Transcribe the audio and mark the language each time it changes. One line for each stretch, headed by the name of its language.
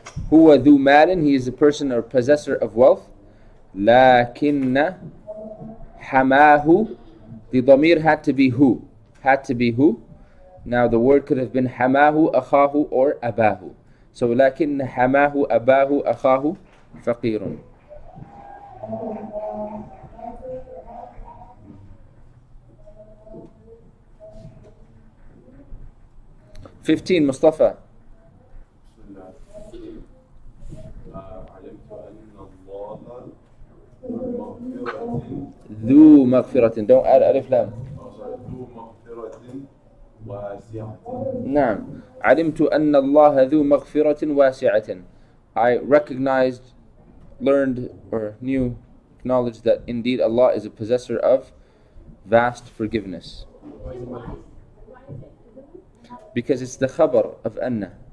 Arabic: Huwa dhu malin,
English: he is a person or possessor of wealth.
Arabic: Lakinna hamahu,
English: the dhamir had to be who? Had to be who? Now the word could have been حماه أخاه or أباه. So
Arabic: لكن حماه أباه أخاه فقير.
English: Fifteen, Mustafa.
Arabic: ذو مغفرة.
English: Don't add alif lam.
Arabic: ذو مغفرة واسعة. نعم. علمت أن الله ذو مغفرة واسعة.
English: I recognized, learned, or knew, acknowledged that indeed Allah is a possessor of vast forgiveness. Because it's the khabar of anna.